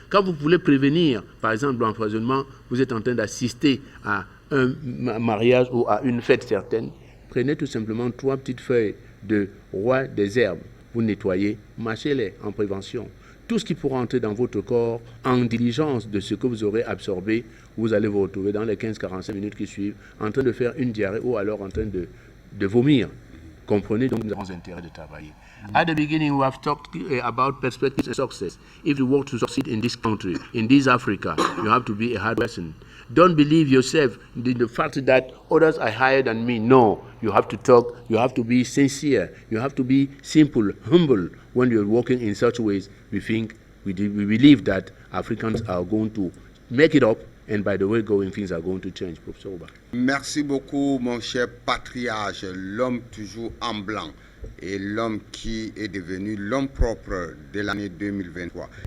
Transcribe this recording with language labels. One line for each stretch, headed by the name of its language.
French: Quand vous voulez prévenir, par exemple, l'empoisonnement, vous êtes en train d'assister à un mariage ou à une fête certaine, prenez tout simplement 3 petites feuilles de roi des herbes. Vous nettoyez, mâchez-les en prévention. Tout ce qui pourra entrer dans votre corps en diligence de ce que vous aurez absorbé, vous allez vous retrouver dans les 15-45 minutes qui suivent en train de faire une diarrhée ou alors en train de vomir. Comprenez, donc nous avons intérêt de travailler.
English: At the beginning, we have talked about perspectives and success. If you want to succeed in this country, in this Africa, you have to be a hard person. Don't believe yourself in the fact that others are higher than me. No, you have to talk, you have to be sincere, you have to be simple, humble. When you're working in such ways, we believe that Africans are going to make it up, and by the way going, things are going to change. Professor Oba.
French: Merci beaucoup, mon cher patriarche, l'homme toujours en blanc et l'homme qui est devenu l'homme propre de l'année 2023.